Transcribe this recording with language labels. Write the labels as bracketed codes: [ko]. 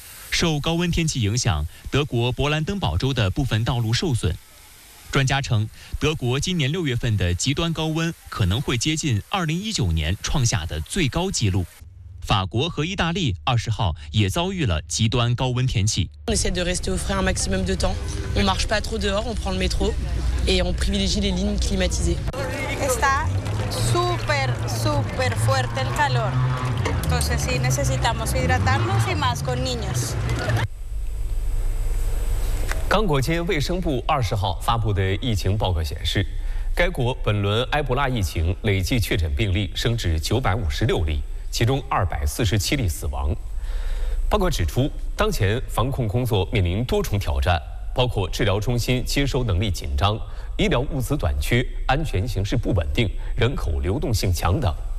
[zh] 受高温天气影响，德国勃兰登堡州的部分道路受损。专家称，德国今年6月份的极端高温可能会接近2019年创下的最高纪录。法国和意大利20号也遭遇了极端高温天气。 [fr] On essaie de rester au frais un maximum de temps. On marche pas trop dehors, on prend le métro et on privilégie les lignes climatisées. [es] Está super, super fuerte el calor. Entonces sí necesitamos hidratarnos y más con niños. [zh] 刚果间卫生部20号发布的疫情报告显示，该国本轮埃博拉疫情累计确诊病例升至956例，其中247例死亡。报告指出，当前防控工作面临多重挑战，包括治疗中心接收能力紧张、医疗物资短缺、安全形势不稳定、人口流动性强等。